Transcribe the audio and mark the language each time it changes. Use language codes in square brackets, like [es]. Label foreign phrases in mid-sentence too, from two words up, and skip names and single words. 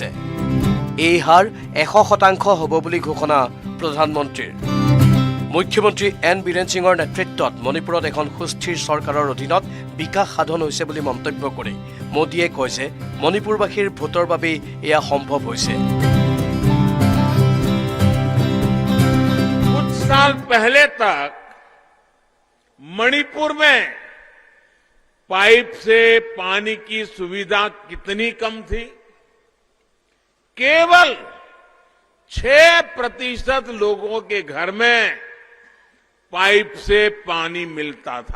[as] এই হাৰ 100% হ'ব বুলি ঘোষণা প্ৰধানমন্ত্ৰীৰ। মুখ্যমন্ত্ৰী এন বীৰেন সিঙৰ নেতৃত্বত মণিপুৰত এখন সুস্থিৰ চৰকাৰৰ অধীনত বিকাশ সাধন হৈছে বুলি মন্তব্য কৰি মোদীয়ে কয় যে মণিপুৰবাসীৰ ভোটৰ বাবেই এয়া সম্ভৱ হৈছে। [hi] कुछ साल पहले तक मणिपुर में पाइप से पानी की सुविधा कितनी कम थी? केवल 6% लोगों के घर में पाइप से पानी मिलता था।